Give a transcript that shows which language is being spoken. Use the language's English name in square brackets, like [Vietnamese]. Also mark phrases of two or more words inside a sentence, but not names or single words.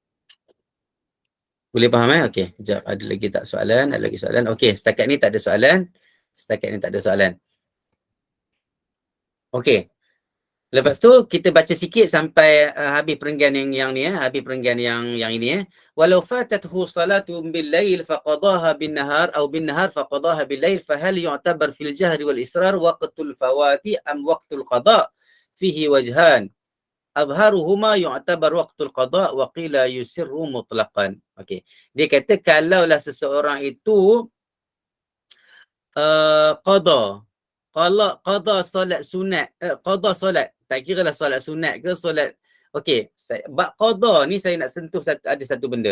[Malay] Boleh faham Okey, sekejap, ada lagi tak soalan? Ada lagi soalan? Okey, setakat ni tak ada soalan. Okey. Lepas tu kita baca sikit sampai habis perenggan yang ni habis perenggan yang ini [Arabic] ولو فاتته صلاة بالليل فقضاها بالنهار أو بالنهار فقضاها بالليل فهل يعتبر في الجهر والإسرار وقت الفائتة أم وقت القضاء فيه وجهان أظهرهما يعتبر وقت القضاء وقيل يسر مطلقا. [Malay] Okey, dia kata kalaulah seseorang itu qada solat sunat, qada solat, tak kira lah solat sunat ke solat. Okey, bab qada ni saya nak sentuh ada satu benda.